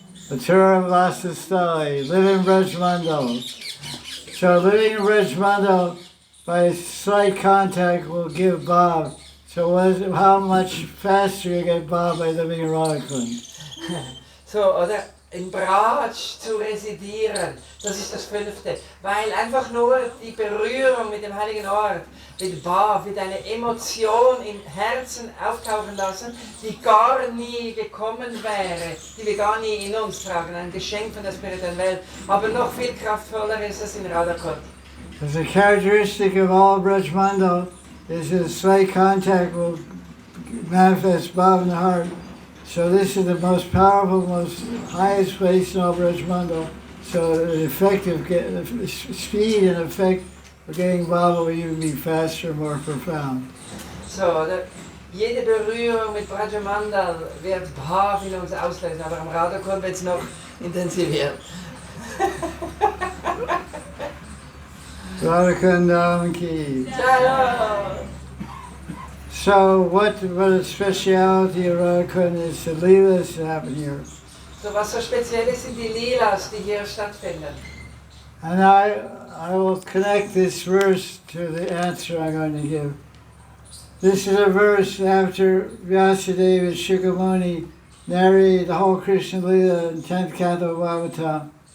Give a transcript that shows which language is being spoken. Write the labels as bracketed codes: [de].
[en] Mathura Vasa Stali, live in Braj Mandal. So living in Braj Mandal by slight contact will give Bhav. So how much faster you get Bhav by living in Radhakund? [de] So, oder in Braj zu residieren, das ist das 5. Weil einfach nur die Berührung mit dem heiligen Ort, mit Bhav, mit einer Emotion im Herzen auftauchen lassen, die gar nie gekommen wäre, die wir gar nie in uns tragen, ein Geschenk von der spirituellen Welt. Aber noch viel kraftvoller ist es in Radhakund. [en] As a characteristic of all Braj Mandal is that slight contact will manifest Bhav in the heart. So this is the most powerful, most highest place in all Braj Mandal. So the effective, the speed and effect of getting Bhav will even be faster, more profound. [de] So, jede Berührung mit Brajamandal wird Bhav in uns auslösen, aber am Radhakund wird es noch intensiviert. [hi] Radha Kunda ki. Jaya! [en] So what the speciality of Radha Kunda is the leelas that happen here. [de] So, was so speziell ist, sind die Lilas, die hier stattfinden. [en] And I will connect this verse to the answer I'm going to give. This is a verse after Vyasadeva and Shukamuni narrated the whole Krishna Lila in 10th canto of Bhagavatam.